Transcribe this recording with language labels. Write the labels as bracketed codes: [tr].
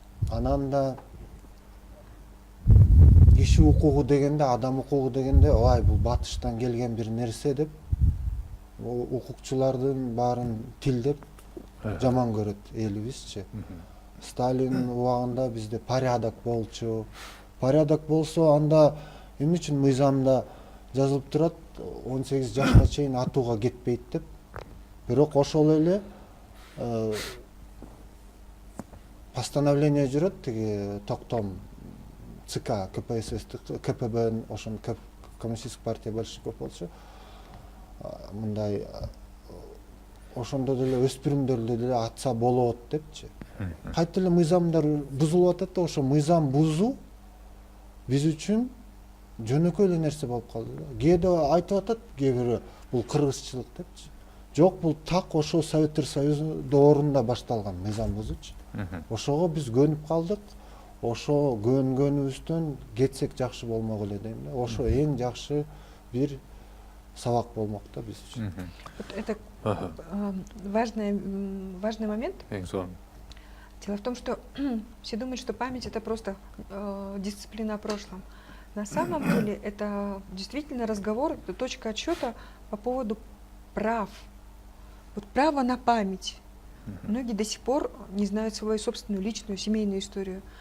[ky] Анан да киши укугу дегенде, адам укугу дегенде, ой бул батыштан келген бир нерсе деп укукчулардын баарын тилдеп жаман көрөт элибизчи. Сталин убагында бизде порядок болчу. Порядок болсо анда эмне үчүн мыйзамда жазылып турат 18 жашка чейин атууга кетпейт деп. Бирок ошол эле постановление жүрөт, тиги токтом ЦК, КПСС, КПБ, ошон Коммунистическая партия большевиков болчу. Мындай ошондо деле өспүрүмдөрдү деле атса болот депчи. Кайта эле мыйзамдар бузулуп атат да, ошо мыйзам бузуу биз үчүн жөнөкөй эле нерсе болуп калды. Кээде айтып атат кээ бирөө бул кыргызчылык депчи. Жок, бул так ошо Советтер Союзу доорунда башталган мыйзам бузуучу. Ошого биз көнүп калдык. Ошо көнгөнүбүздөн кетсек жакшы болмок эле дейм да. Ошо эң жакшы бир сабак болмок да биз үчүн. [ru] Это важный момент. Дело в том, что все думают, что память это просто дисциплина о прошлом. На самом деле это действительно разговор, это точка отсчета по поводу прав. Вот право на память. Многие до сих пор не знают свою собственную личную семейную историю.